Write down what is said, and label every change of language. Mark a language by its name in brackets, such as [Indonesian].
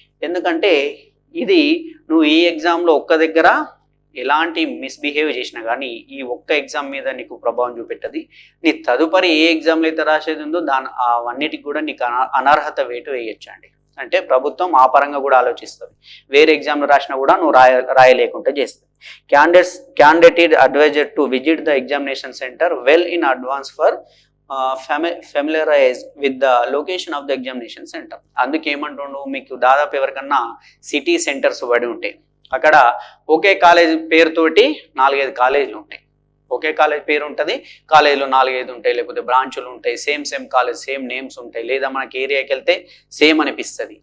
[Telugu] ఎందుకంటే ఇది నువ్వు ఈ ఎగ్జామ్లో ఒక్క దగ్గర ఎలాంటి మిస్బిహేవ్ చేసినా కానీ ఈ ఒక్క ఎగ్జామ్ మీద నీకు ప్రభావం చూపెట్టది. నీ తదుపరి ఏ ఎగ్జామ్లో అయితే రాసేది ఉందో అవన్నిటికి కూడా నీకు అనర్హత వేటు వేయొచ్చండి. అంటే ప్రభుత్వం ఆ పరంగా కూడా ఆలోచిస్తుంది. వేరే ఎగ్జామ్లో రాసినా కూడా నువ్వు రాయలేకుండా చేస్తుంది. [English] Candidate advised to visit the examination center well in advance for familiarize with the location of the examination center. [Telugu] అందుకేమంటుండు, మీకు దాదాపు ఎవరికన్నా సిటీ సెంటర్స్ పడి ఉంటాయి, అక్కడ ఒకే కాలేజ్ పేరుతోటి 4-5 కాలేజీలు ఉంటాయి. ఒకే కాలేజ్ పేరు ఉంటుంది, కాలేజీలో 4-5 ఉంటాయి, లేకపోతే బ్రాంచులు ఉంటాయి, సేమ్ కాలేజ్ సేమ్ నేమ్స్ ఉంటాయి, లేదా మనకి ఏరియాకి వెళ్తే సేమ్ అనిపిస్తుంది.